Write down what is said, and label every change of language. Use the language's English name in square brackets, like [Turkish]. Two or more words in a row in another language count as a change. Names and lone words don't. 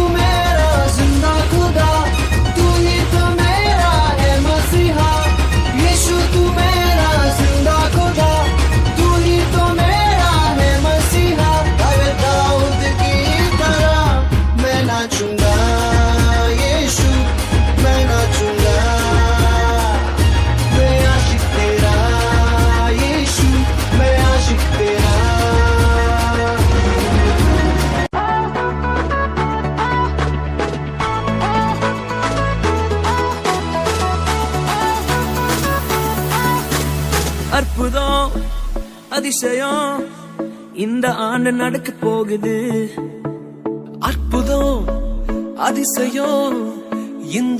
[Hindi] मेरा जिंदा खुदा तू ही तो मेरा है मसीहा यीशु तू मेरा जिंदा खुदा तू ही तो मेरा है मसीहा अरे दाऊद की तरह मैं नाचूंगा यीशु मैं नाचूंगा मैं आशिक तेरा यीशु मैं आशिक तेरा [Tamil] அற்புதம் அதிசயம் இந்த ஆண்டு நடக்க போகுது அற்புதம் அதிசயம் இந்த